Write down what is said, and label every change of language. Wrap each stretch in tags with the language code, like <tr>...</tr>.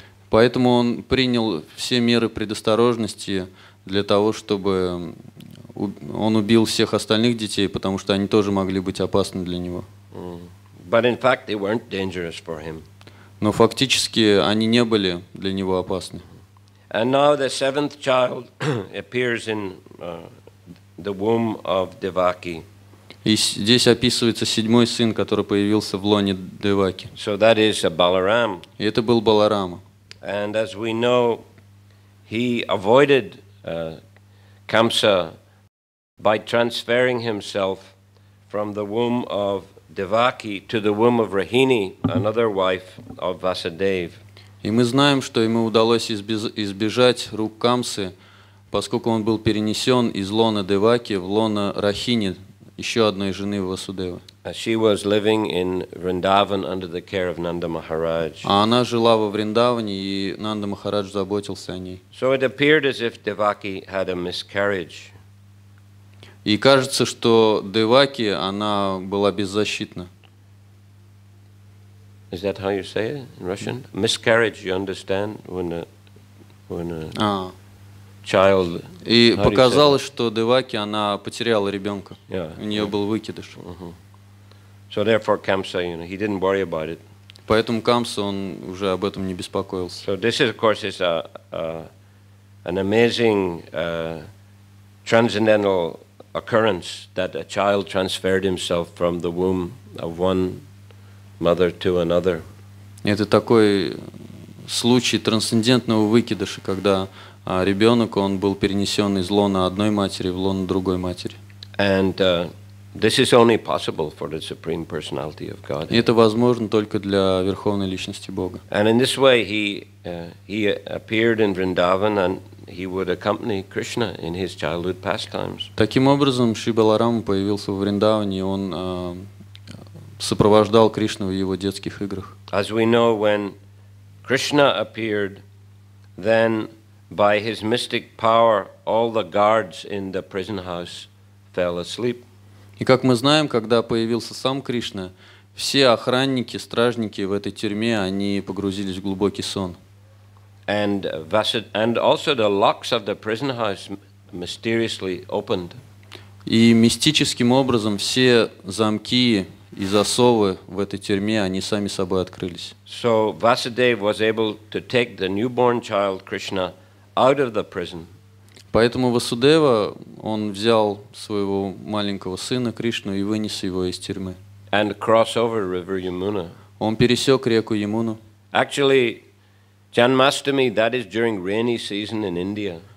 <ru>Поэтому он принял все меры предосторожности для того, чтобы он убил всех остальных детей, потому что они тоже могли быть опасны для него.</ru> <en>But in fact, they weren't dangerous for him.</en> <ru>Но фактически они не были для него опасны.</ru> <en>And now the 7th child appears in the womb of Devaki.</en> <ru>И здесь описывается 7-й сын, который появился в лоне Деваки.</ru> <en>So that is a Balaram.</en> <ru>И это был Баларама.</ru> <en>And as we know, he avoided Kamsa by transferring himself from the womb of Devaki to the womb of Rahini, another wife of Vasudeva.</en> <ru>И мы знаем, что ему удалось избежать рук Камсы, поскольку он был перенесен из лона Деваки в лона Рахини, еще одной жены Васудевы.</ru> <en>She was living in Vrindavan under the care of Nanda Maharaj.</en> <ru>А она жила во Вриндаване, и Нанда Махарадж заботился о ней.</ru> <en>So it appeared as if Devaki had a miscarriage.</en> <ru>И кажется, что Деваки, она была беззащитна.</ru> <en>Is that how you say it in Russian? Miscarriage, you understand, when a child.</en> <ru>И показалось, что Деваки, она потеряла ребенка. У нее был выкидыш.</ru> <en>So therefore, Kamsa, he didn't worry about it.</en> <ru>Поэтому Камса, он уже об этом не беспокоился.</ru> <en>So this, of course, is an amazing transcendental occurrence that a child transferred himself from the womb of one mother to another.</en> <ru>Это такой случай трансцендентного выкидыша, когда ребенок, он был перенесен из лона одной матери в лоно другой матери.</ru> <en>And this is only possible for the Supreme Personality of God.</en> <ru>И это возможно только для Верховной Личности Бога.</ru> <en>And in this way, he appeared in Vrindavan and he would accompany Krishna in his childhood pastimes.</en> <ru>Таким образом, Шри Баларама появился в Вриндаване, и он сопровождал Кришну в его детских играх.</ru> <en>As we know, when Krishna appeared, then by his mystic power, all the guards in the prison house fell asleep.</en> <ru>И как мы знаем, когда появился сам Кришна, все охранники, стражники в этой тюрьме, они погрузились в глубокий сон.</ru> <en>And also the locks of the prison house mysteriously opened.</en> <ru>И мистическим образом все замки и засовы в этой тюрьме, они сами собой открылись.</ru> <en>So Vasudeva was able to take the newborn child Krishna out of the prison.</en> <ru>Поэтому Васудева, он взял своего маленького сына Кришну и вынес его из тюрьмы.</ru> <en>And cross over river Yamuna.</en> <ru>Он пересек реку Ямуну.</ru> <en>Actually, Janmashtami, that is during rainy season in India.</en>